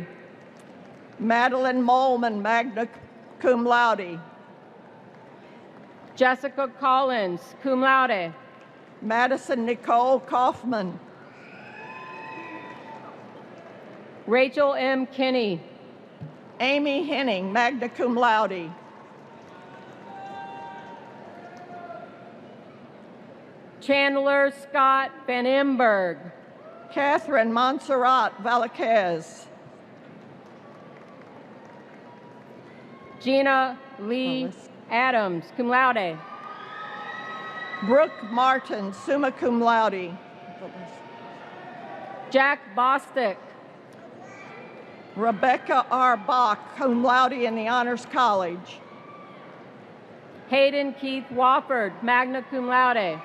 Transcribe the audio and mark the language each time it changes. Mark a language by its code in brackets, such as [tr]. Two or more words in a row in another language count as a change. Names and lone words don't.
[en] Madeline Molman, [la] magna cum laude. [en] Jessica Collins, [la] cum laude. [en] Madison Nicole Kaufman. Rachel M. Kinney. Amy Henning, [la] magna cum laude. [en] Chandler Scott Van Imberg. Catherine Montserrat Valaquez. Gina Lee Adams, [la] cum laude. [en] Brooke Martin, [la] summa cum laude. [en] Jack Bostick. Rebecca R. Bach, [la] cum laude [en] in the Honors College. Hayden Keith Wofford, [la] magna cum laude.